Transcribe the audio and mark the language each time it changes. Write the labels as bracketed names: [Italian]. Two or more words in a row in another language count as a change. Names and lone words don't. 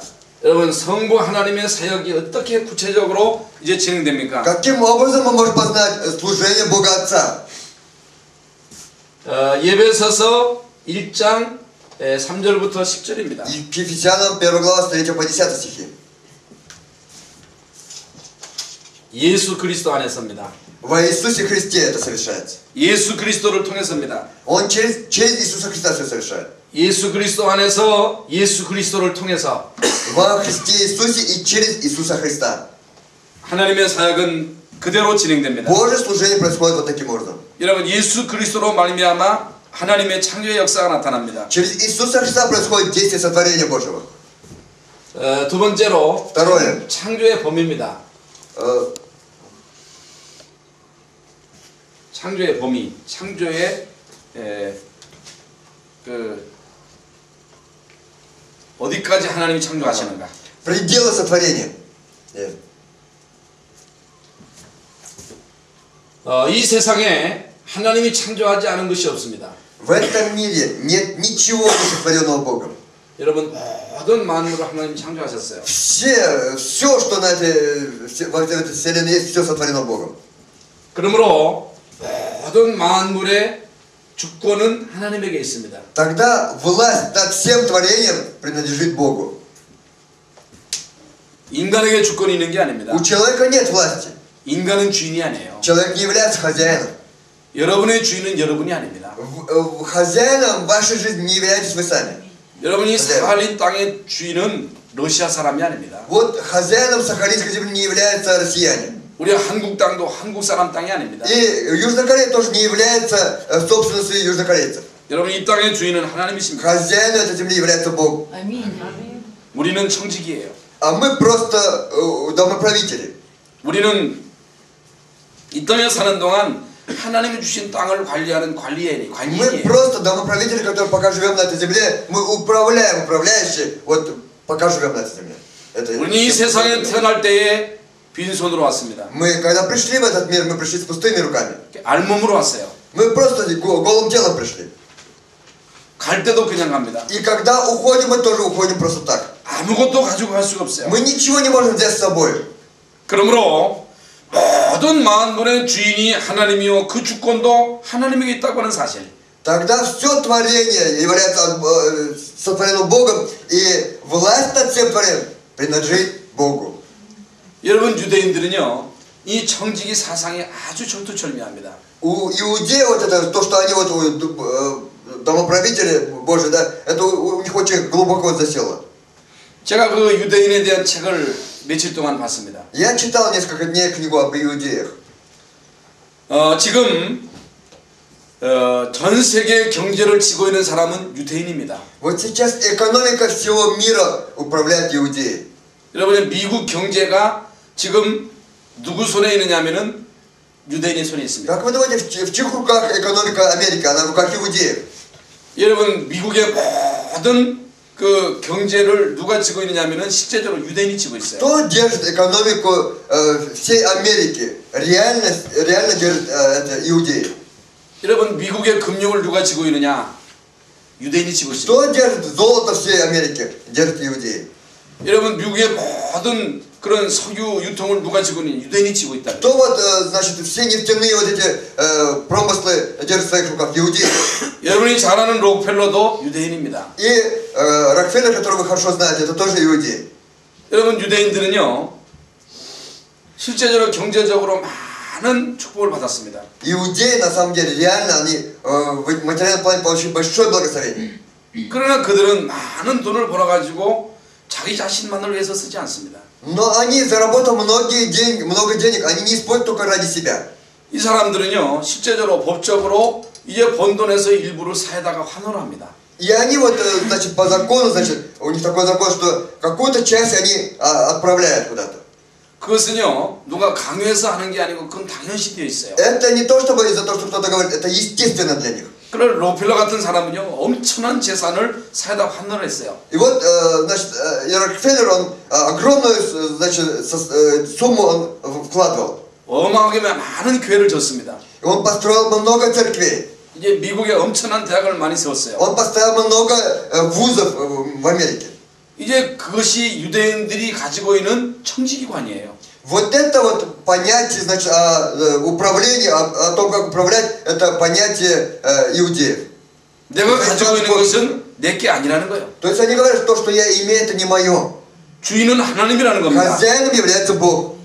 [Korean] 여러분 성부 하나님의 사역이 어떻게 구체적으로 이제 진행됩니까? [Russian] Каким образом мы можем познать служение Бога Отца? [Korean] 예배서서 1장 3절부터 10절입니다. [Russian] Ефесянам 1 глава с 3 по 10 стихи. [Korean] 예수 그리스도 안에서입니다. [Russian] Во Иисусе Христе это совершается. [Korean] 예수 그리스도를 통해서입니다. [Russian] Он через Иисуса Христа все совершает. [Korean] 예수 그리스도 안에서 예수 그리스도를 통해서 [Russian] Во Христе Иисусе и через Иисуса Христа. [Korean] 하나님의 사역은 그대로 진행됩니다. [Russian] Божье служение происходит вот таким образом. [Korean] 여러분 예수 그리스도로 말미암아 하나님의 창조의 역사가 나타납니다. [Russian] Через Иисуса Христа происходит действие сотворения Божьего. [Korean] 두 번째로 [Russian] Второе. [Korean] 창조의 범위입니다. 창조의 범위, 창조의 어디까지 하나님이 창조하시는가? [Russian] Пределы сотворения. [Korean] 이 세상에 하나님이 창조하지 않은 것이 없습니다. [Russian] В этом мире нет ничего не сотворенного Богом. [Korean] 여러분 모든 만물을 하나님이 창조하셨어요. [Russian] Все, что во этой вселенной есть, все сотворено Богом. [Korean] 그러므로 모든 만물의 주권은 하나님에게 있습니다. [Russian] Тогда власть над всем творением принадлежит Богу. [Korean] 인간에게 주권이 있는 게 아닙니다. [Russian] У человека нет власти. [Korean] 인간은 주인이 아니에요. [Russian] Человек не является хозяином. [Korean] 여러분의 주인은 여러분이 아닙니다. [Russian] Хозяином вашей жизни не являетесь вы сами. [Korean] 여러분이 사할린 땅의 주인은 러시아 사람이 아닙니다. [Russian] Вот хозяином Сахалинской земли не являются россияне. [Korean] 우리 한국 땅도 한국 사람 땅이 아닙니다. [Russian] И Южная Корея тоже не является собственностью южнокорейцев. [Korean] 여러분 이 땅의 주인은 하나님이십니다. [Russian] Хозяином этой земли является Бог. [Korean] 우리는 청직이에요. [Russian] А мы просто домоправители. [Korean] 우리는 이 땅에 사는 동안 하나님이 주신 땅을 관리하는 관리인이에요. [Russian] Мы просто домоправители, которые пока живем на этой земле, мы управляющие, вот пока живем на этой земле. [Korean] 우리는 이 세상에 태어날 때에 빈손으로 왔습니다. [Russian] Мы, когда пришли в этот мир, мы пришли с пустыми руками. [Korean] 알몸으로 왔어요. [Russian] Мы просто голым телом пришли. [Korean] 갈 때도 그냥 갑니다. [Russian] И когда уходим, мы тоже уходим просто так. [Korean] 아무것도 가지고 갈 수가 없어요. [Russian] Мы ничего не можем взять с собой. [Korean] 그러므로 모든 만물의 주인이 하나님이요 그 주권도 하나님에게 있다고 하는 사실. [Russian] Тогда все творение является сотворено Богом, и власть над всем творением принадлежит Богу. [Korean] 여러분 유대인들은요 이 청지기 사상에 아주 절두철미합니다. [Russian] У иудеев вот это, то, что они вот домоправители Божьи, да, это у них очень глубоко засело. [Korean] 제가 그 유대인에 대한 책을 며칠 동안 봤습니다. [Russian] Я читал несколько дней книгу об иудеях. [Korean] 지금 전 세계 경제를 쥐고 있는 사람은 유대인입니다. [Russian] Вот сейчас экономика всего мира управляет иудеи. [Korean] 여러분 미국 경제가 지금 누구 손에 있느냐면은 유대인의 손에 있습니다. [Russian] Как вы думаете, в чьих руках экономика Америки? Она в руках иудеев. [Korean] 여러분 미국의 모든 그 경제를 누가 쥐고 있느냐면은 실제적으로 유대인이 쥐고 있어요. [Russian] Кто держит экономику всей Америки? Реально держит это иудеи. [Korean] 여러분 미국의 금융을 누가 쥐고 있느냐? 유대인이 쥐고 있습니다. [Russian] Кто держит золото всей Америки? Держит иудеи. [Korean] 여러분 미국의 모든 그런 석유 유통을 누가 쥐고 있느냐? 유대인이 쥐고 있다. [Russian] Кто вот, значит, все нефтяные вот эти промыслы держит в своих руках? Иудеи. [Korean] 여러분이 잘 아는 록펠러도 유대인입니다. [Russian] И Рокфеллер, которого вы хорошо знаете, это тоже иудеи. [Korean] 여러분 유대인들은요 실제적으로 경제적으로 많은 축복을 받았습니다. [Russian] Иудеи, на самом деле, реально, они в материальном плане получили большое благословение. [Korean] 그러나 그들은 많은 돈을 벌어가지고 자기 자신만을 위해서 쓰지 않습니다. [Russian] Но они, заработав много денег, они не используют только ради себя. [Korean] 이 사람들은요 실제적으로 법적으로 이제 번 돈에서 일부를 사에다가 환원을 합니다. [Russian] И они вот, значит, по закону, значит, у них такой закон, что какую-то часть они отправляют куда-то. [Korean] 그것은요 누가 강요해서 하는 게 아니고 그건 당연시 되어 있어요. [Russian] Это не то, чтобы из-за того, что кто-то говорит, это естественно для них. [Korean] 그런 록펠러 같은 사람은요 엄청난 재산을 사에다 환원을 했어요. [Russian] И вот, значит, Рокфеллер, он огромную, значит, сумму он вкладывал. [Korean] 어마어마하게 많은 교회를 졌습니다. [Russian] И он построил много церквей. [Korean] 이제 미국에 엄청난 대학을 많이 세웠어요. [Russian] Он поставил много вузов в Америке. [Korean] 이제 그것이 유대인들이 가지고 있는 청지기관이에요. [Russian] Вот это вот понятие, значит, управления, о том, как управлять, это понятие иудеев. [Korean] 내가 가지고 있는 것은 내게 아니라는 거예요. [Russian] То есть они говорят, то, что я имею, это не мое. [Korean] 주인은 하나님이라는 겁니다. [Russian] Хозяином является Бог.